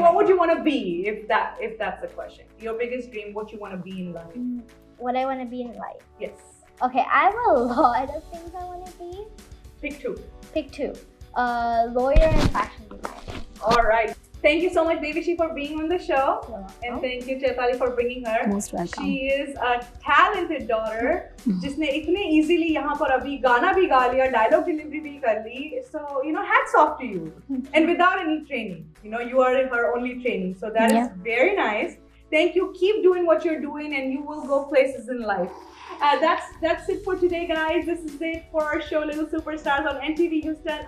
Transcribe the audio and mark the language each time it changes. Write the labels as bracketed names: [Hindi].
[English] what would you want to be if that's the question? Your biggest dream, what you want to be in life? What I want to be in life. Yes. Okay, I have a lot of things I want to be. Pick two. Pick two. Lawyer and fashion designer. All right. Thank you so much, Devishi, for being on the show. You're welcome. And thank you, Chaitali, for bringing her. Most welcome. She is a talented daughter, [Hindi] जिसने इतने easily यहाँ पर अभी गाना भी गा लिया, dialogue delivery भी कर ली. [English] So, hats off to you. And without any training. You are her only training. So that is very nice. Thank you. Keep doing what you're doing and you will go places in life. That's it for today, guys. This is it for our show, Little Superstars on NTV Houston.